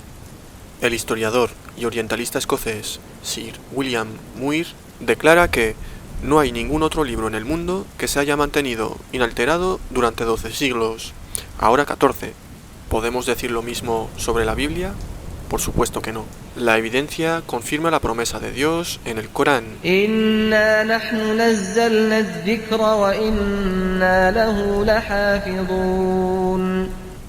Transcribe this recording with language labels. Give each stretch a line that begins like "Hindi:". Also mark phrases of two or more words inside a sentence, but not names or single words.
Spanish: El historiador y orientalista escocés Sir William Muir declara que no hay ningún otro libro en el mundo que se haya mantenido inalterado durante 12 siglos, ahora 14. ¿Podemos decir lo mismo sobre la Biblia? Por supuesto que no. La evidencia confirma la promesa de Dios en el Corán.
Arabic: إنا نحن نزلنا الذكر وإنا له لحافظون.